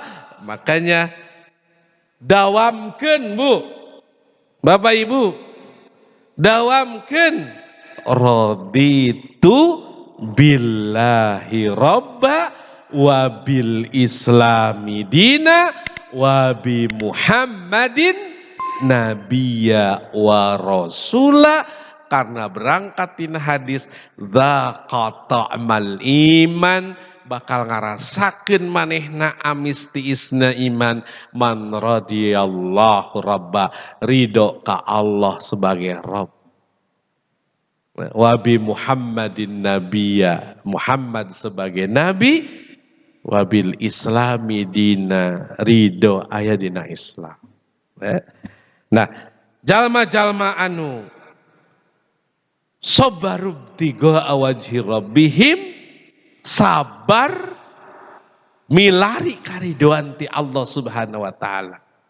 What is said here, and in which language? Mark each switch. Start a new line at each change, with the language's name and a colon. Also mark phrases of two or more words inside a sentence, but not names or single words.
Sundanese: Makanya dawamkeun Bu, Bapak Ibu, dawamkeun
Arabic: رضيت بالله ربا وبالإسلام دينا وبمحمد نبيا ورسولا.
Sundanese: Karena berangkat tina hadis
Arabic: ذاق طعم الإيمان,
Sundanese: bakal ngarasakeun manehna amis tiisna iman
Arabic: من رضي بالله ربا,
Sundanese: ridho ka Allah sebagai Rabb,
Arabic: وبمحمد نبيا,
Sundanese: Muhammad sebagai nabi,
Arabic: وبالإسلام دينا,
Sundanese: ridho aya dina Islam. Nah, jalma-jalma anu
Arabic: صبروا ابتغاء وجه ربهم,
Sundanese: sabar milari karidoan ti Allah
Arabic: سبحانه وتعالى.